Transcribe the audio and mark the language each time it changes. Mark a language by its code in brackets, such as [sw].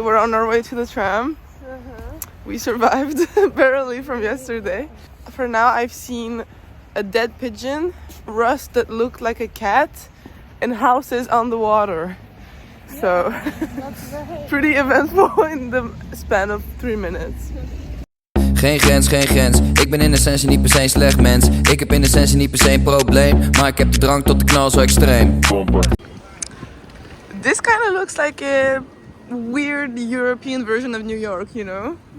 [en] We're on our way to the tram. We survived barely from yesterday. For now I've seen a dead pigeon, rust that looked like a cat, and houses on the water. So, pretty eventful in the span of 3 minutes. [nl] Geen grens, geen grens. Ik ben in essentie niet per se een slecht mens. Ik heb in essentie niet per se een probleem. Maar ik heb de drang tot de knal zo extreem. [en] This kind of looks like a weird European version of New York, you know?